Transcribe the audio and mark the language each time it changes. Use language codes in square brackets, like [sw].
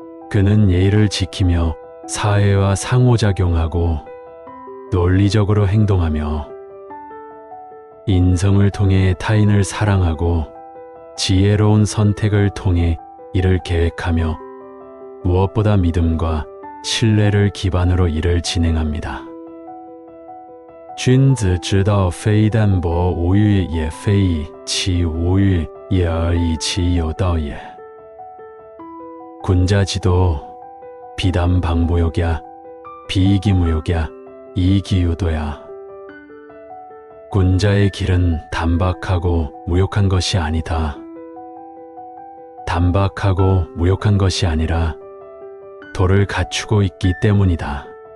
[ko] 그는 예의를 지키며 사회와 상호작용하고 논리적으로 행동하며 인성을 통해 타인을 사랑하고 지혜로운 선택을 통해 이를 계획하며 무엇보다 믿음과 신뢰를 기반으로 일을 진행합니다. [zh] 君子之道非淡泊无欲也，非以其无欲也而以其有道也。 [ko] 군자지도 비담방무욕야 비이기무욕야 이이기유도야. 군자의 길은 단박하고 무욕한 것이 아니다. 단박하고 무욕한 것이 아니라 도를 갖추고 있기 때문이다.